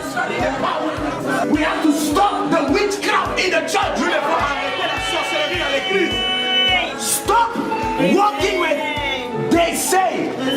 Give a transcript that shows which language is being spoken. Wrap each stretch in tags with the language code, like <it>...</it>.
<en>We have to stop the witchcraft in the church.</en> <fr>Nous devons arrêter la sorcellerie dans l'église.</fr> <en>Stop walking with they say.</en>